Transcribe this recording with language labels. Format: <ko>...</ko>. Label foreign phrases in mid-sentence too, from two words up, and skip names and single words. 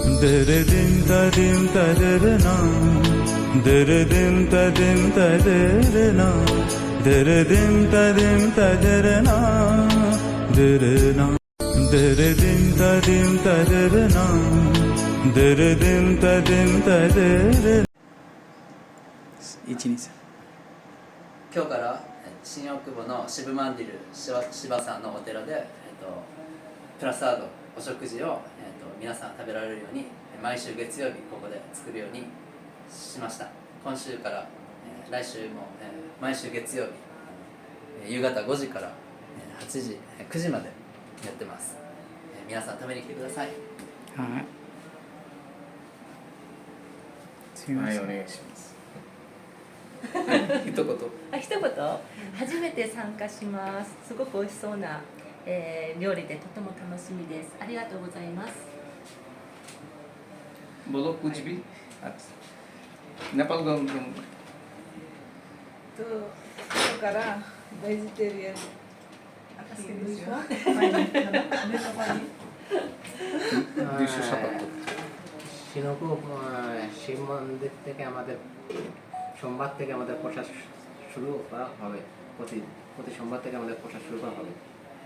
<ja>Dırıdım tadım tadırına, dırıdım tadım tadırına, dırıdım tadım tadırına, dırına, dırıdım tadım tadırına, dırıdım tadım tadırına. 1、2、3 今日から新大久保の渋マンディル芝さんのお寺で、プラスアードお食事を、皆さん食べられるように毎週月曜日ここで作るようにしました。今週から、来週も、毎週月曜日、夕方5時から、8時、9時までやってます。皆さん食べに来てください。はい。すみまはい、せん。お願いします。一言。一言、初めて参加します。すごく美味しそうな、料理でとても楽しみです。ありがとうございます。</ja> <hi>बोलो कुछ भी नेपाल गम</hi> <ja>तो 今日からベジタリアン</ja> <bn>দুইশো সাতাত্তর সিনকুপ শিব মন্দির থেকে আমাদের সোমবার থেকে আমাদের প্রসাদ শুরু করা হবে। প্রতি সোমবার থেকে আমাদের প্রসাদ শুরু করা হবে।</bn>